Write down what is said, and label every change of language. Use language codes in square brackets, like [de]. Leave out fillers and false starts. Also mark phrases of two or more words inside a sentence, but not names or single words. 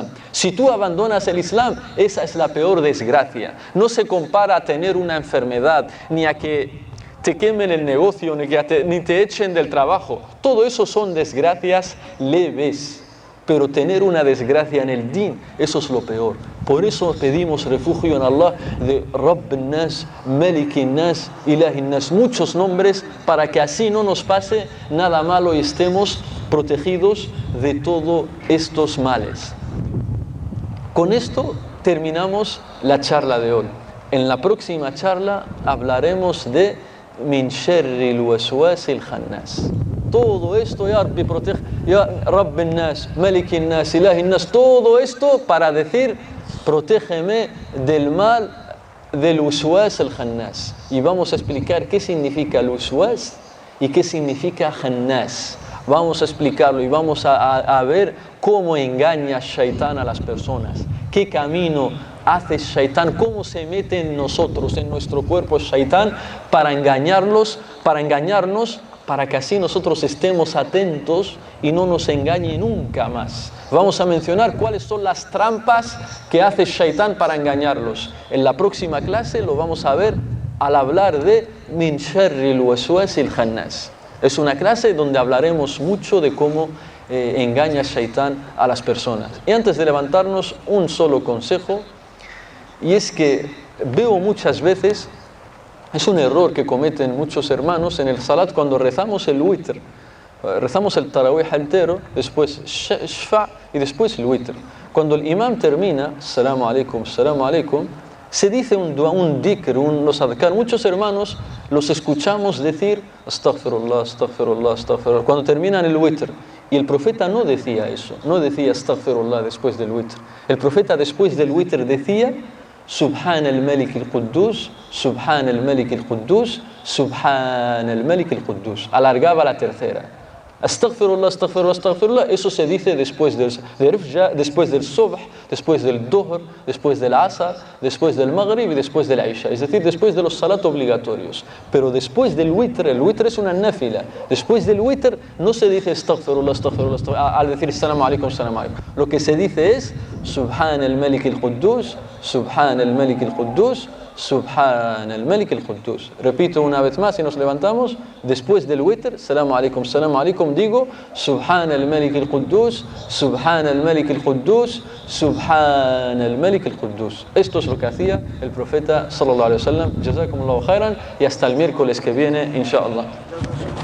[es] Si tú abandonas el Islam, esa es la peor desgracia. No se compara a tener una enfermedad, ni a que te quemen el negocio, ni te echen del trabajo. Todo eso son desgracias leves. Pero tener una desgracia en el din, eso es lo peor. Por eso pedimos refugio en Allah de [ar] رب الناس ملك الناس إله الناس. [es] Muchos nombres para que así no nos pase nada malo y estemos protegidos de todos estos males. Con esto terminamos la charla de hoy. En la próxima charla hablaremos de [ar] من شر الوسواس الخناس. [es] Todo esto, [ar] يا ربي, [es] protege, [ar] يا رب الناس ملك الناس إله الناس, [es] todo esto para decir, protégeme del mal del [ar] الوسواس الخناس. [es] Y vamos a explicar qué significa el waswas y qué significa khannas. Vamos a explicarlo y vamos a ver cómo engaña Shaitán a las personas, qué camino hace Shaitán, cómo se mete en nosotros, en nuestro cuerpo Shaitán, para engañarnos, para que así nosotros estemos atentos y no nos engañe nunca más. Vamos a mencionar cuáles son las trampas que hace Shaitán para engañarlos. En la próxima clase lo vamos a ver al hablar de [ar] من شر الوسواس الخناس. [es] Es una clase donde hablaremos mucho de cómo engaña Shaitán a las personas. Y antes de levantarnos, un solo consejo, y es que veo muchas veces, es un error que cometen muchos hermanos en el salat cuando rezamos el witr. Rezamos el tarawih entero, después shfa y después el witr. Cuando el imam termina, [ar] السلام عليكم, [es] se dice un dhikr, los adhkar. Muchos hermanos los escuchamos decir [ar] أستغفر الله أستغفر الله أستغفر الله [es] cuando terminan el witr. Y el profeta no decía eso, no decía astaghfirullah después del witr. El profeta después del witr decía [ar] سبحان الملك القدوس سبحان الملك القدوس سبحان الملك القدوس. [es] Alargaba la tercera. [ar] أستغفر الله أستغفر الله أستغفر الله. [es] Eso se dice después del subh, después del dhuhr, después del asr, después del maghrib y después del isha. Es decir, después de los salat obligatorios. Pero después del witr, el witr es una nafila. Después del witr no se dice [ar] أستغفر الله أستغفر الله أستغفر الله, [es] al decir [ar] سلام عليكم سلام عليكم. [es] Lo que se dice es [ar] سبحان الملك القدوس سبحان الملك القدوس سبحان الملك القدوس. [es] Repito una vez más y nos levantamos. Después del witr, [ar] السلام عليكم, digo سبحان الملك القدوس سبحان الملك القدوس سبحان الملك القدوس. [es] Esto es lo que hacía el profeta [ar] صلى الله عليه وسلم. جزاكم الله خيرا [es] y hasta el miércoles que viene, inshallah.